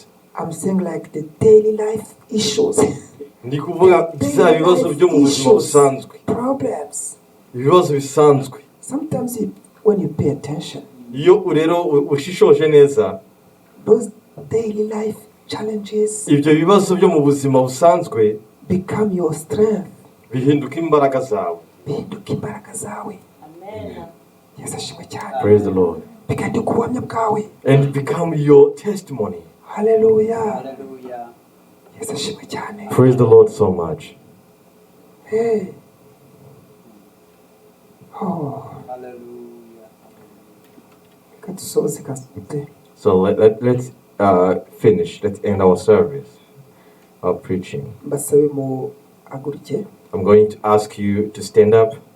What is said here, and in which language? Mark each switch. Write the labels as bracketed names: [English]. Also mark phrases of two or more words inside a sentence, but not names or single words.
[English] I'm saying like the daily life issues. Problems. Sometimes when you pay attention, those daily life challenges [Kinyarwanda] ibyo bibazo byo mu buzima busanzwe [English] become your strength. [Kinyarwanda] bihinduka imbaraga zawe. Bihinduka imbaraga zawe. Yesu ashimwe cyane. [English] Praise the Lord. [Kinyarwanda] Bihinduka ubuhamya bwawe. [English] And become your testimony. [Kinyarwanda] Hallelujah. Yesu ashimwe cyane. [English] Praise the Lord so much. Hey. Oh. So let's finish. Let's end our service, our preaching. I'm going to ask you to stand up.